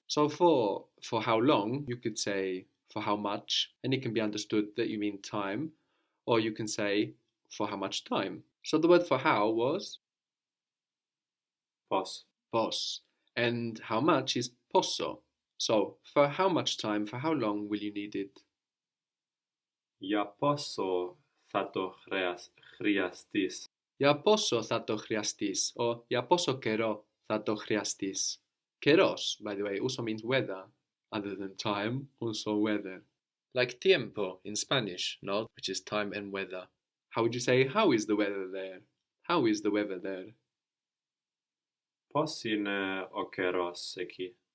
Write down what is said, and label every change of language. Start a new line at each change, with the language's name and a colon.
English: So for how long, you could say for how much, and it can be understood that you mean time, or you can say for how much time. So the word for how was
Greek: Πώς?
English: pos, and how much is posso. So for how much time, for how long will you need it?
Greek: Για πόσο θα το χρειαστείς? Για πόσο θα το χρειαστείς, or για πόσο καιρό θα το χρειαστείς.
English: Keros, by the way, also means weather, other than time, also weather. Like tiempo in Spanish, which is time and weather. How would you say, how is the weather there? How is the weather there?
Greek: Πώς είναι ο καιρός εκεί?